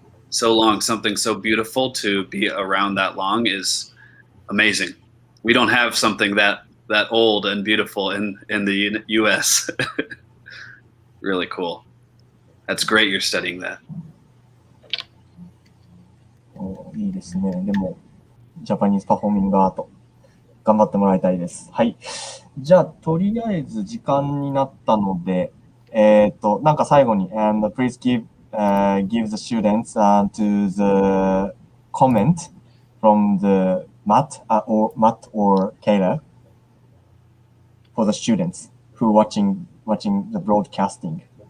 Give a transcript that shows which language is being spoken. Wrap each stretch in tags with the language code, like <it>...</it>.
<en>So long, something so beautiful to be around that long is amazing. We don't have something that old and beautiful in the US. Really cool. That's great you're studying that.</en> <ja>いいですね。でも、ジャパニーズパフォーミングアート、頑張ってもらいたいです。はい。じゃあ、とりあえず時間になったので、なんか最後に、</ja> <en>and please give the students to the comment from the Matt or Kayla for the students who watching the broadcasting.</en>